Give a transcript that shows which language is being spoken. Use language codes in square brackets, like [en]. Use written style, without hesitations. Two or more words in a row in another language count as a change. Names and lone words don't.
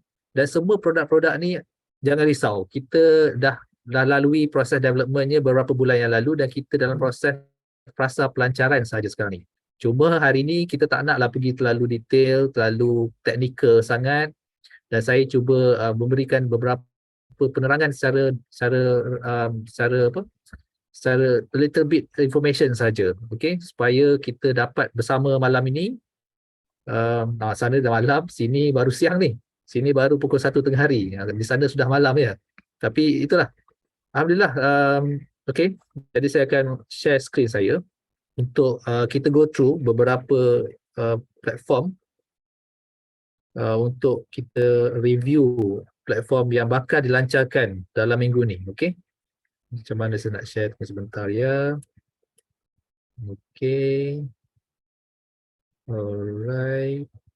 [ms] Dan semua produk-produk ni jangan risau, kita dah lalui proses developmentnya beberapa bulan yang lalu, dan kita dalam proses fasa pelancaran sahaja sekarang ni. Cuma hari ni kita tak naklah pergi terlalu detail, terlalu teknikal sangat, dan saya cuba memberikan beberapa penerangan secara [en] little bit information [ms] saja, okey, supaya kita dapat bersama malam ini. Sana dah malam, sini baru siang ni. Sini baru pukul 1 tengah hari. Di sana sudah malam ya. Tapi itulah. Alhamdulillah. Okey. Jadi saya akan [en] share screen [ms] saya untuk kita [en] go through [ms] beberapa platform untuk kita review platform yang bakal dilancarkan dalam minggu ni. Okey. Macam mana saya nak share sebentar ya. Okey. Alright.